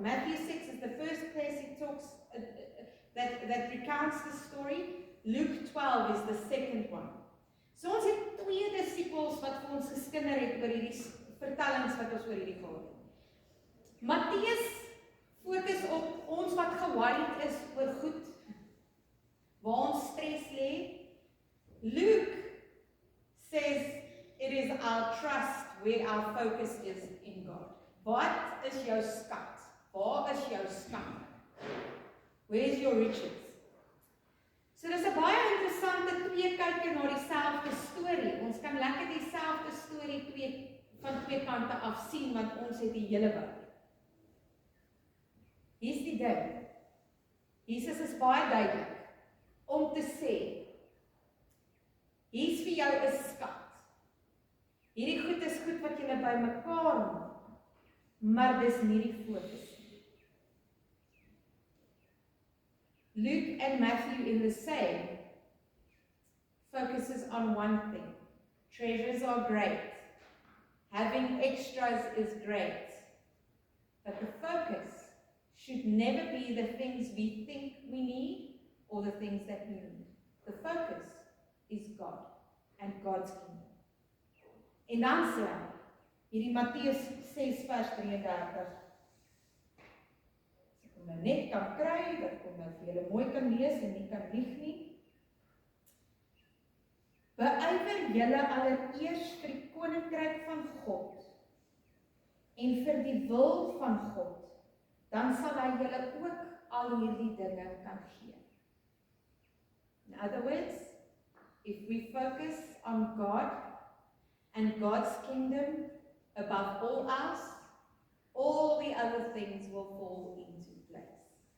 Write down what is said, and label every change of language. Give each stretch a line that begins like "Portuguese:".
English: Matthew 6 is the first place he talks that recounts the story. Luke 12 is the second one.
Afrikaans: So ons het 2 disippels wat vir ons geskinder het oor hierdie vertellings wat ons oor hierdie gehad het. Matteus fokus op ons wat ge-worried is oor goed, waar ons stres lê. Luke
English: says it is our trust where our focus is in God.
Afrikaans: Wat is jou skat? Waar is jou skat?
English: Where is your riches?
Afrikaans: So dis 'n baie interessante twee kykie na dieselfde storie. Ons kan lekker dieselfde storie van twee kante af sien, want ons het die hele Bybel. Hier's die ding. Jesus is baie duidelik om te sê, hier's vir jou 'n skat. Hierdie goed is goed wat jy bymekaar maak, maar dis nie die fokus nie.
English: Luke and Matthew in the same focuses on one thing. Treasures are great. Having extras is great. But the focus should never be the things we think we need or the things that we need. The focus is God and God's kingdom.
Afrikaans: En dan sê hy, hierdie Matteus 6 vers 33, as ek hom net kan kry, dat ek hom vir julle mooi kan lees en nie kan lieg nie. Beywer julle allereers vir die koninkryk van God en vir die wil van God, dan sal hy julle ook al hierdie dinge kan gee.
English: In other words, if we focus on God and God's kingdom above all else, all the other things will fall into place.